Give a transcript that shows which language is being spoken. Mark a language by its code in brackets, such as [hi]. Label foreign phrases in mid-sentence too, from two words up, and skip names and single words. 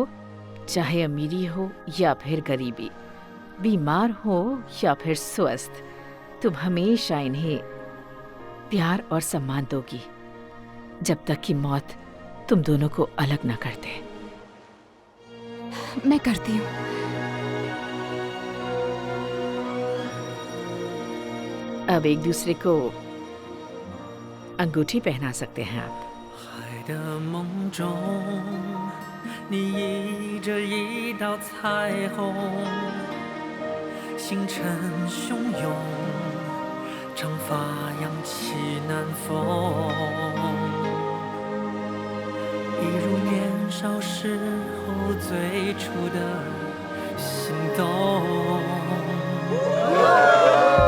[hi] चाहे अमीरी हो या फिर गरीबी, बीमार हो या फिर स्वस्थ, तुम हमेशा इन्हें प्यार और सम्मान दोगी जब तक कि मौत तुम दोनों को अलग न कर दे। मैं करती हूँ। अब एक दूसरे को अंगूठी पहना सकते हैं आप। [zh] 的梦中，你倚着一道彩虹，星辰汹涌，长发扬起南风，一如年少时候最初的心动。